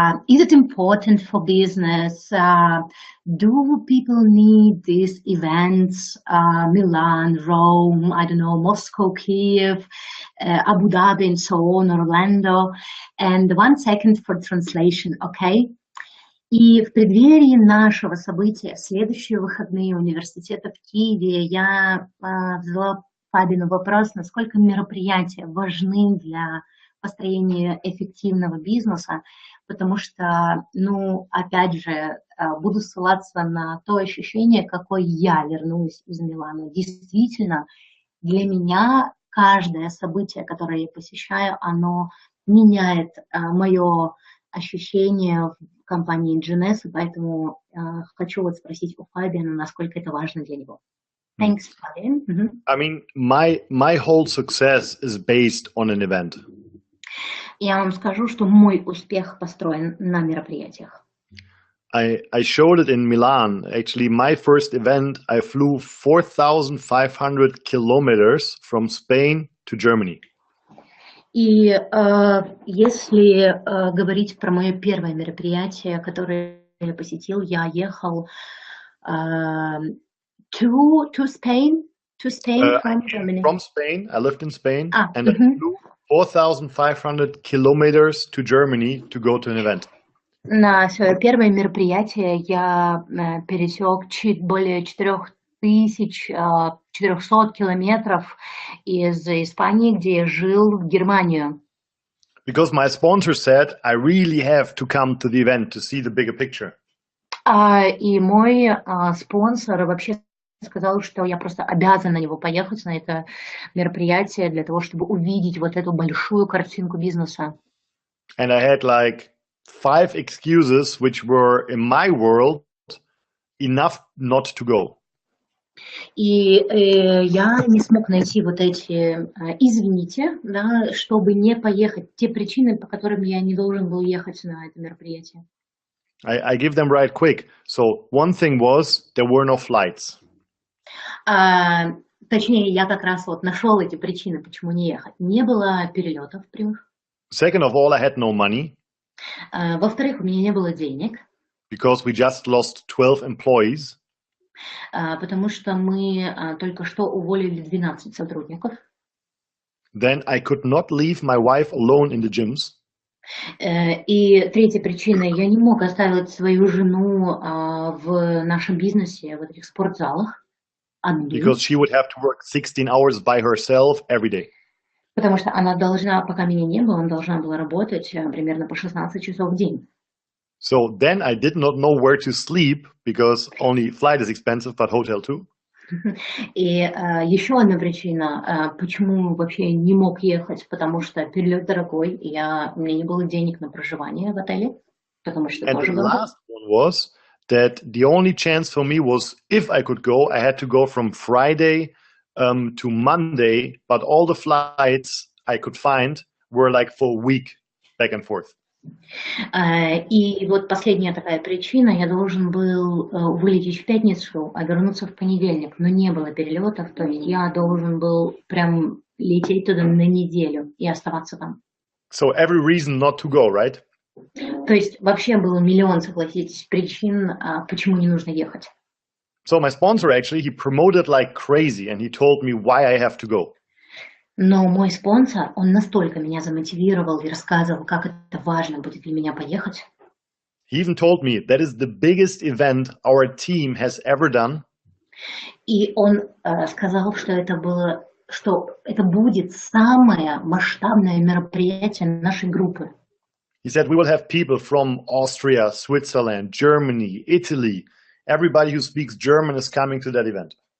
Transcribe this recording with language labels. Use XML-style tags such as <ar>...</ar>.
<en>Is it important for business? Do people need these events? Milan, Rome, I don't know, Moscow, Kiev, Abu Dhabi, and so on, Orlando. And 1 second for translation, okay?</en> <ru>И в преддверии нашего события, в следующие выходные университета в Киеве, я задала Фабину вопрос, насколько мероприятия важны для построения эффективного бизнеса, потому что, опять же, буду ссылаться на то ощущение, какое я вернулась из Милана. Действительно, для меня каждое событие, которое я посещаю, оно меняет мое ощущение в компании Jeunesse, поэтому хочу вот спросить у Фабиана, насколько это важно для него.</ru> <en>Thanks, Fabian. I mean, my whole success is based on an event.</en> <ru>Я вам скажу, что мой успех построен на мероприятиях.</ru> <en>I showed it in Milan. Actually, my first event, I flew 4,500 kilometers from Spain to Germany.</en> <ru>И если говорить про мое первое мероприятие, которое я посетил, я ехал</ru> <en>to Spain from Germany. From Spain, I lived in Spain, and I flew 4,500 kilometers to Germany to go to an event.</en> <ru>На свое первое мероприятие я пересек более 400 километров из Испании, где я жил, в Германию.</ru> <en>Because my sponsor said I really have to come to the event to see the bigger picture.</en> <ru>И мой спонсор вообще сказал, что я просто обязан на него поехать, на это мероприятие, для того, чтобы увидеть вот эту большую картинку бизнеса.</ru> <en>And I had like 5 excuses which were in my world enough not to go.</en> <ru>И я не смог найти вот эти «извините», да, чтобы не поехать, те причины, по которым я не должен был ехать на это мероприятие.</ru> <en>I give them right quick. So one thing was there were no flights.</en> <ru>Точнее, я как раз вот нашел эти причины, почему не ехать. Не было перелетов прямых.</ru> <en>Second of all, I had no money.</en> <ru>Во-вторых, у меня не было денег.</ru> <en>Because we just lost 12 employees.</en> <ru>Потому что мы только что уволили 12 сотрудников.</ru> <en>Then I could not leave my wife alone in the gyms.</en> <ru>И третья причина, я не мог оставить свою жену в нашем бизнесе, в этих спортзалах.</ru> <en>Because she would have to work 16 hours by herself every day.</en> <ru>Потому что она должна, пока меня не было, она должна была работать примерно по 16 часов в день.</ru> <en>So then I did not know where to sleep because only flight is expensive, but hotel too.</en> <ru>И еще одна причина, почему вообще не мог ехать, потому что перелет дорогой, и у меня не было денег на проживание в отеле, потому что</ru> <en>And</en> <ru>тоже</ru> <en>the</en> <ru>было.</ru> <en>last one was that the only chance for me was if I could go, I had to go from Friday to Monday, but all the flights I could find were like for a week back and forth.</en> <ru>И вот последняя такая причина, я должен был вылететь в пятницу, а вернуться в понедельник, но не было перелетов, то есть я должен был прям лететь туда на неделю и оставаться там.</ru> <en>So every reason not to go, right?</en> <ru>То есть вообще было миллион, согласитесь, причин, почему не нужно ехать.</ru> <en>So my sponsor actually, he promoted like crazy and he told me why I have to go.</en> <ru>Но мой спонсор, он настолько меня замотивировал и рассказывал, как это важно будет для меня поехать.</ru> <en>He even told me that is the biggest event our team has ever done.</en> <ru>И он сказал, что это будет самое масштабное мероприятие нашей группы.</ru> <en>He said we will have people from Austria, Switzerland, Germany, Italy. Everybody who speaks German is coming to that event.</en>